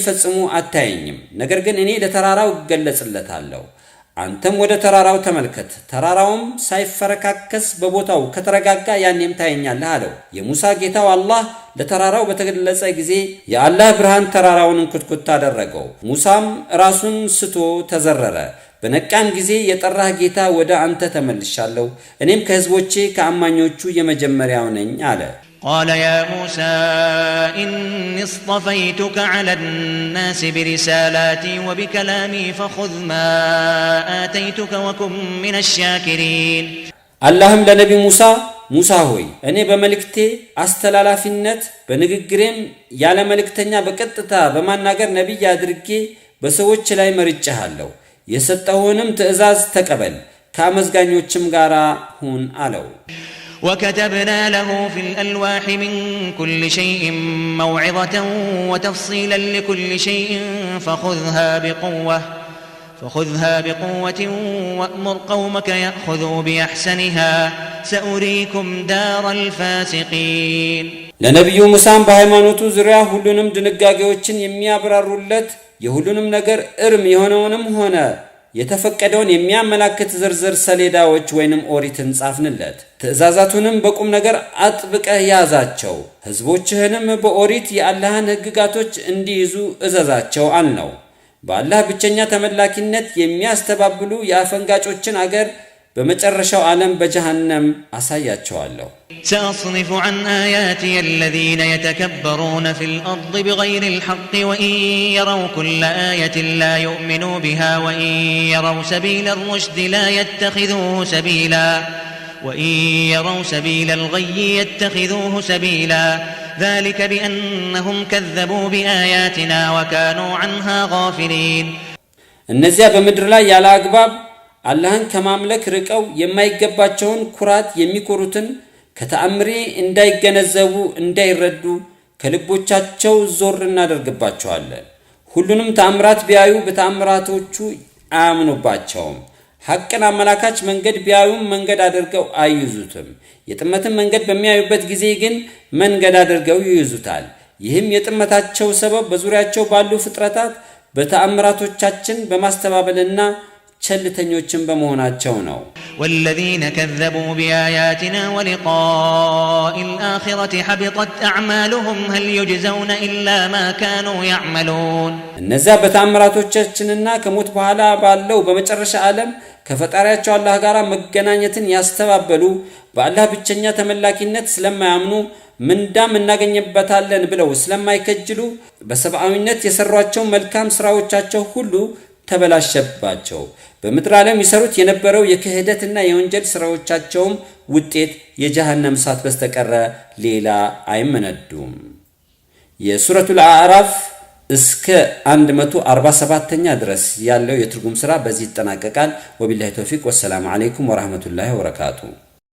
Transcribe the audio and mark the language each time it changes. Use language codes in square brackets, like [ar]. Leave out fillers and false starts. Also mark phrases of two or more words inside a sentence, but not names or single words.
[am] ፈጽሞ አታየኝም፣ ነገር ግን እኔ ለተራራው ገለጽለታለሁ። አንተም ወደ ተራራው ተመልከት፣ ተራራውም ሳይፈረካከስ በቦታው ከተረጋጋ ያኔም ታየኛለህ አለው። የሙሳ ጌታው አላህ ለተራራው በተገለጸ ጊዜ የአላህ ብርሃን ተራራውን እንክትክት አደረገው። ሙሳም ራሱን ስቶ ተዘረረ። በነቃም ጊዜ የጠራህ ጌታ ወደ አንተ ተመልሻለሁ፣ እኔም ከህዝቦቼ ከአማኞቹ የመጀመሪያው ነኝ አለ። [ar] قال يا موسى إني اصطفيتك على الناس برسالاتي وبكلامي فخذ ما آتيتك وكن من الشاكرين اللهم لنبي [am] ሙሳ ሆይ እኔ በመልእክቴ አስተላላፊነት በንግግሬም ያለ መልእክተኛ በቀጥታ በማናገር ነብይ አድርጌ በሰዎች ላይ መርጬሃለሁ። የሰጠሁንም ትእዛዝ ተቀበል፣ ከአመዝጋኞችም ጋር ሁን አለው። [ar] وكتبنا له في الألواح من كل شيء موعظة وتفصيلا لكل شيء فخذها بقوة وأمر قومك يأخذوا بأحسنها سأريكم دار الفاسقين [am] ለነብዩ ሙሳም በሃይማኖቱ ዙሪያ ሁሉንም ድንጋጌዎችን የሚያብራሩለት የሁሉንም ነገር እርም የሆነውንም ሆነ የተፈቀደውን የሚያመላክት ዝርዝር ሰሌዳዎች ወይንም ኦሪትን ጻፍንለት። ትእዛዛቱንም በቁም ነገር አጥብቀህ ያዛቸው፣ ህዝቦችህንም በኦሪት የአላህን ህግጋቶች እንዲይዙ እዘዛቸው አልነው። በአላህ ብቸኛ ተመላኪነት የሚያስተባብሉ የአፈንጋጮችን አገር በመጨረሻው ዓለም በጀሃነም አሳያቸዋለሁ። [ar] سأصرف عن آياتي الذين يتكبرون في الأرض بغير الحق وإن يروا كل آية لا يؤمنوا بها وإن يروا سبيل الرشد لا يتخذوه سبيلا وإن يروا سبيل الغي يتخذوه سبيلا ذلك بأنهم كذبوا بآياتنا وكانوا عنها غافلين [am] እነዚያ በምድር ላይ ያለ አግባብ አላህን ከማምለክ ርቀው የማይገባቸውን ኩራት የሚኮሩትን ከተአምሬ እንዳይገነዘቡ እንዳይረዱ ከልቦቻቸው ዞር እናደርግባቸዋለን። ሁሉንም ተአምራት ቢያዩ በተአምራቶቹ አያምኑባቸውም። ሐቅን አመላካች መንገድ ቢያዩም መንገድ አድርገው አይይዙትም። የጥመትን መንገድ በሚያዩበት ጊዜ ግን መንገድ አድርገው ይይዙታል። ይህም የጥመታቸው ሰበብ በዙሪያቸው ባሉ ፍጥረታት በተአምራቶቻችን በማስተባበልና ቸልተኞችን በመሆናቸው ነው። [ar] والذين كذبوا بآياتنا ولقاء الآخرة حبطت أعمالهم هل يجزون إلا ما كانوا يعملون [am] እነዛ በተአምራቶቻችንና ከሞት በኋላ ባለው በመጨረሻ ዓለም ከፈጣሪያቸው አላህ ጋር መገናኘትን ያስተባበሉ በአላህ ብቸኛ ተመላኪነት ስለማያምኑ ምንዳም እናገኝበታለን ብለው ስለማይከጅሉ በሰብአዊነት የሰሯቸው መልካም ስራዎቻቸው ሁሉ ተበላሸባቸው። በምድር ዓለም ይሰሩት የነበረው የክህደትና የወንጀል ስራዎቻቸውም ውጤት የጀሃነም እሳት በስተቀር ሌላ አይመነዱም። የሱረቱል አዕራፍ እስከ 147ኛ ድረስ ያለው የትርጉም ሥራ በዚህ ይጠናቀቃል። [ar] وبالله التوفيق والسلام عليكم ورحمة الله وبركاته።